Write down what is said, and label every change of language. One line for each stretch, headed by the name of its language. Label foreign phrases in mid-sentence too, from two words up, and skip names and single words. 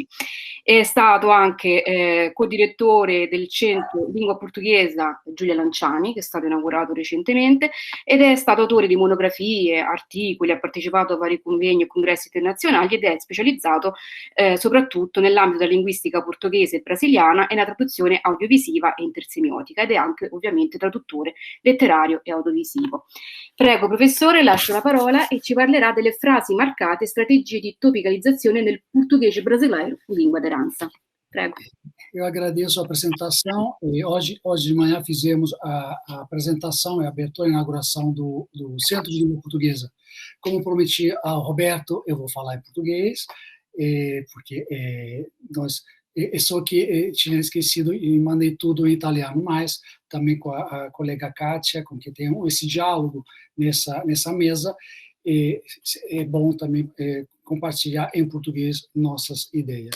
Italian: È stato anche co-direttore del Centro Lingua Portoghesa Giulia Lanciani, che è stato inaugurato recentemente, ed è stato autore di monografie, articoli, ha partecipato a vari convegni e congressi internazionali ed è specializzato soprattutto nell'ambito della linguistica portoghese e brasiliana e nella traduzione audiovisiva e intersemiotica, ed è anche ovviamente traduttore letterario e audiovisivo. Prego, professore, lascio la parola e ci parlerà delle frasi marcate e strategie di topicalizzazione nel
Portuguese: português brasileiro, língua de herança.
Italian: Prego.
Portuguese: Eu agradeço a apresentação e hoje de manhã fizemos a apresentação e a abertura e inauguração do Centro de Língua Portuguesa. Como prometi ao Roberto, eu vou falar em português, porque só que tinha esquecido e mandei tudo em italiano, mas também com a colega Kátia, com quem tenho esse diálogo nessa mesa, é bom também compartilhar em português nossas ideias.